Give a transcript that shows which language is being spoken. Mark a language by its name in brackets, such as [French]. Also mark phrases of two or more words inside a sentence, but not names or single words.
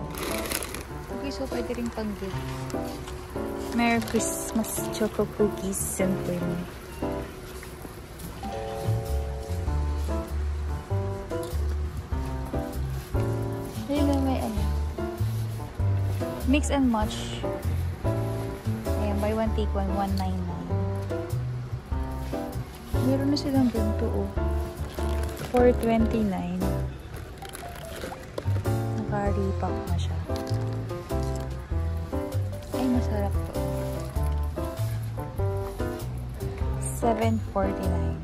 [English] Okay, so [Filipino] pwede rin pag-gift. [English] Merry Christmas Choco Cookies and cream. [Filipino] Ayun na, may ano. [English] Mix and match. Ayan, buy one take one, 199. [Filipino] Meron na silang ganito, oh. 429. Naka-repack na siya. Ay, masarap to. 749.